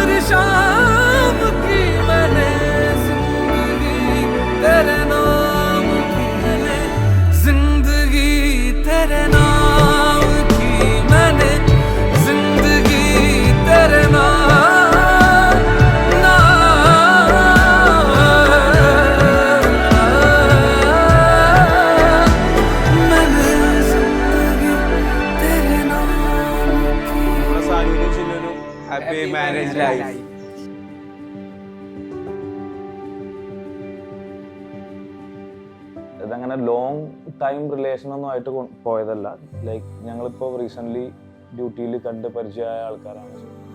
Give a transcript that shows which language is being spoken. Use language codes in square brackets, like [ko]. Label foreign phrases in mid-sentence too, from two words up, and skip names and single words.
[hi] शाम की मैंने जिंदगी तेरे नाम की, मैंने जिंदगी तेरे नाम की, मैंने जिंदगी तेरे नाम, मैंने जिंदगी तेरे नाम की. [ml] നമ്മുടെ സാനുവിനും ചിന്നുവിനും [en] happy marriage life. [ml] ഇതങ്ങനെ [en] long time relation [ml] ഒന്നും ആയിട്ട് പോയതല്ല. ലൈക്ക് ഞങ്ങളിപ്പോൾ റീസെൻ്റ്ലി ഡ്യൂട്ടിയിൽ കണ്ട് പരിചയമായ ആൾക്കാരാണ്.